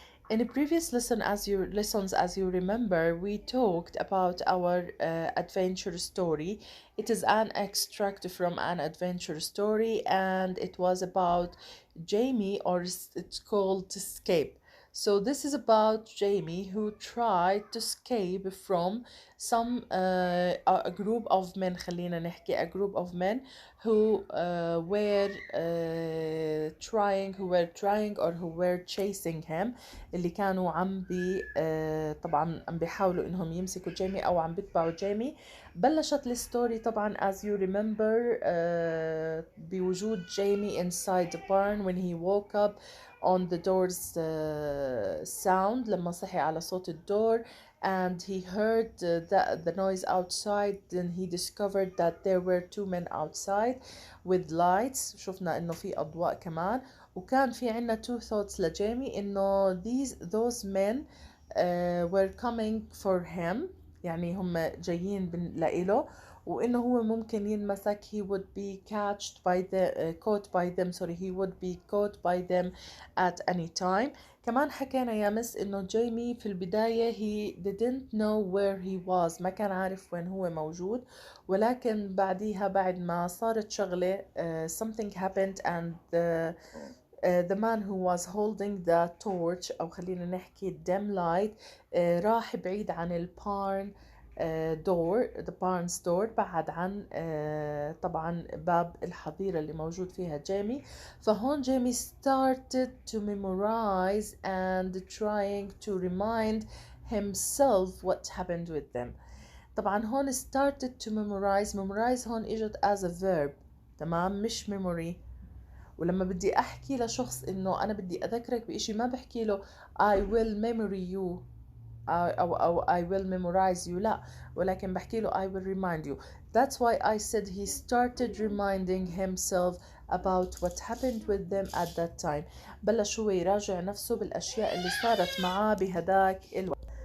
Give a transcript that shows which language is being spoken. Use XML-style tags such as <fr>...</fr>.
<en>In a previous lessons, as you remember, we talked about our adventure story. It is an extract from an adventure story, and it was about Jamie, or it's called Escape. So this is about Jamie who tried to escape from a group of men.</en> <ar>خلينا نحكي a group of men who were trying or who were chasing him, اللي كانوا عم بي طبعا عم بيحاولوا انهم يمسكوا جيمي او عم بيتبعوا جيمي.</ar> <en>بلشت الستوري طبعا as you remember بوجود Jimmy inside the barn when he woke up on the door's sound. لما صحي على صوت الدور and he heard the noise outside. Then he discovered that there were two men outside with lights.</en> <ar>شفنا انه في اضواء كمان. وكان في عنا two thoughts لجيمي انه those men were coming for him، يعني هم جايين لإله، وإنه هو ممكن ينمسك.</ar> <en>he would be caught by them. Sorry, he would be caught by them at any time.</en> <ar>كمان حكينا يا مس إنه جيمي في البداية he didn't know where he was، ما كان عارف وين هو موجود، ولكن بعديها بعد ما صارت شغلة something happened and the man who was holding the torch أو خلينا نحكي dim light راح بعيد عن البارن door. the barn's door بعد عن طبعا باب الحظيرة اللي موجود فيها جيمي.</ar> <en>فهون Jimmy started to memorize and trying to remind himself what happened with them. طبعا هون started to memorize هون اجت as a verb، تمام، مش memory.</en> <ar>ولما بدي احكي لشخص انه انا بدي اذكرك باشي ما بحكي له I will memory you أو I will memorize you، لا، ولكن بحكي له I will remind you.</ar> <en>That's why I said he started reminding himself about what happened with them at that time.</en> <ar>بلش هو يراجع نفسه بالأشياء اللي صارت معاه بهداك الوقت.</ar>